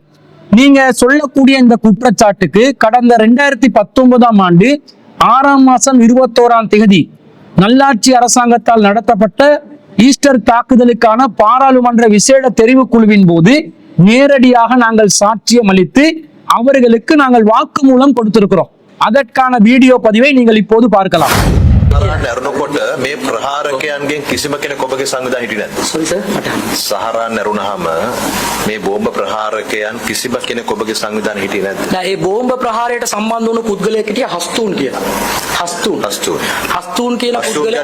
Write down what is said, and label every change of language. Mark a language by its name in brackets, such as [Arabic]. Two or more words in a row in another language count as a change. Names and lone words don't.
[Tamil] நீங்க சொல்லக்கூடிய இந்த குற்றச்சாட்டுக்கு கடந்த 2019ஆம் ஆண்டு 6ஆம் மாதம் 21ஆம் தேதி நல்லாட்சி அரசாங்கத்தால் நடத்தப்பட்ட ஈஸ்டர் தாக்குதலுக்கான பாராளுமன்ற விசேட தெரிவுக்குழுவின் போது நேரடியாக நாங்கள் சாட்சியம் அளித்து அவர்களுக்கு நாங்கள் வாக்குமூலம் கொடுத்திருக்கிறோம். அதற்கான வீடியோ பதிவை நீங்கள் இப்போது பார்க்கலாம். [Sinhala] නැරුණකොට මේ ප්‍රහාරකයන්ගෙන් කිසිම කෙනෙක් ඔබගේ සංවිධානය හිටියේ නැද්ද? සහරා නැරුණාම මේ බෝම්බ ප්‍රහාරකයන් කිසිම කෙනෙක් ඔබගේ සංවිධානය හිටියේ නැද්ද? නෑ, ඒ බෝම්බ ප්‍රහාරයට සම්බන්ධ වුණු පුද්ගලයෙක් හිටියා හස්තුන් කියලා. හස්තුන් කියලා පුද්ගලයා